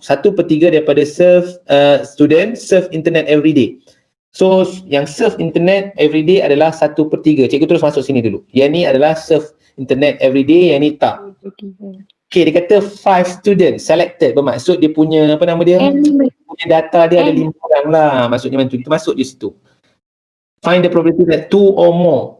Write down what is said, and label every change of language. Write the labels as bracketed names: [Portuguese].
[English] 1/3 [Malay] daripada [English] student surf internet every day. [Malay] So yang [English] surf internet every day [Malay] adalah 1/3. Cikgu terus masuk sini dulu. Yang ni adalah [English] surf internet every day, [Malay] yang ni tak. Okay, dia kata [English] 5 students selected. [Malay] Bermaksud dia punya apa nama dia? Punya data dia ada 5 orang lah. Maksudnya macam tu. Kita masuk di situ. [English] Find the probability that 2 or more.